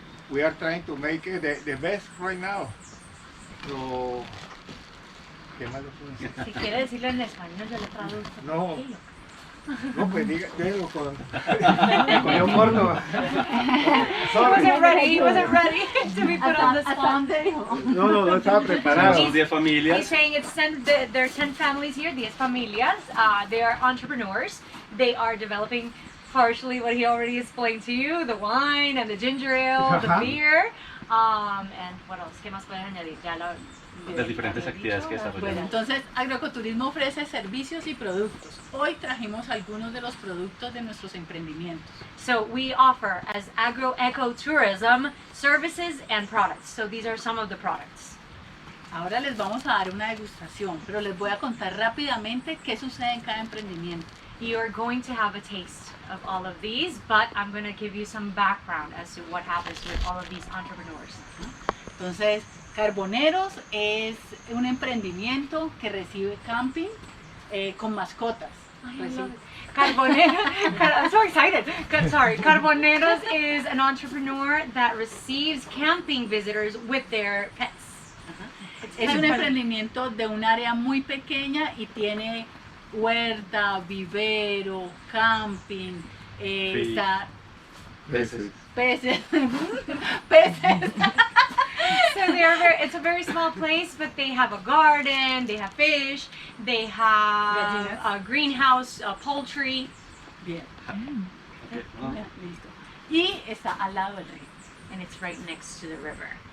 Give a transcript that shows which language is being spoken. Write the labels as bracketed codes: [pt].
[en] We are trying to make it the best right now. [es] So, ¿qué más lo puedo decir? Si quiere decirlo en español, yo le traduzco. No. No, pues dígalo con un corto. [en] He wasn't ready to be put on the spot. [es] No estaba preparado. Somos 10 familias. [en] He's saying there are 10 families here, [es] 10 familias. [en] They are entrepreneurs. They are developing partially what he already explained to you, the wine and the ginger ale, the beer. And what else? [es] ¿Qué más puedes añadir? Las diferentes actividades que Bueno, desarrollamos. entonces agroecoturismo ofrece servicios y productos. Hoy trajimos algunos de los productos de nuestros emprendimientos. [en] So we offer as ecotourism services and products. So these are some of the products. [es] Ahora les vamos a dar una degustación, pero les voy a contar rápidamente qué sucede en cada emprendimiento. [en] You are going to have a taste of all of these, but I'm going to give you some background as to what happens with all of these entrepreneurs. [es] Entonces, Carboneros es un emprendimiento que recibe camping con mascotas. [en] I'm so excited. Sorry, Carboneros is an entrepreneur that receives camping visitors with their pets. [es] Es un emprendimiento de un área muy pequeña y tiene huerta, vivero, camping, está Peces. peces. [en] So it's a very small place, but they have a garden, they have fish, they have a greenhouse, a poultry. [es] Bien. [en] Okay. [es] Listo. Y está al lado del río. [en] And it's right next to the river.